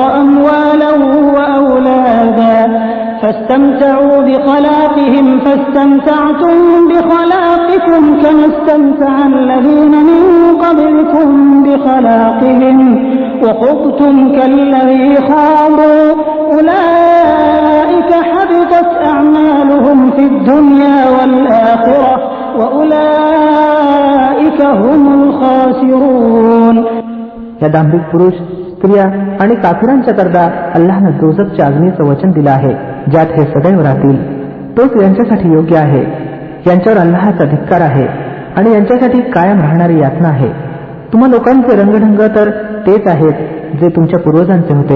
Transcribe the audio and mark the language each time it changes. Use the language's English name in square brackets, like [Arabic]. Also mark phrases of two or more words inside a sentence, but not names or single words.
[Arabic] أموالا وأولادا فاستمتعوا بخلاقهم فاستمتعتم بخلاقكم كما استمتع الذين من قبلكم بخلاقهم وخضتم كالذي خاضوا أولئك حبطت أعمالهم في الدنيا والآخرة وأولئك هم الخاسرون. [Marathi] या दांभिक पुरुष, स्त्रिया आणि काफिरांच्या करता अल्लाहनं दोझखच्या अग्नीचं वचन दिलं आहे, ज्यात हे सदैव राहतील. तोच यांच्यासाठी योग्य आहे. यांच्यावर अल्लाहचा धिक्कार आहे आणि यांच्यासाठी कायम राहणारी यातना आहे. तुम्हा लोकांचे रंगढंग तर तेच आहेत जे तुमच्या पूर्वजांचे होते.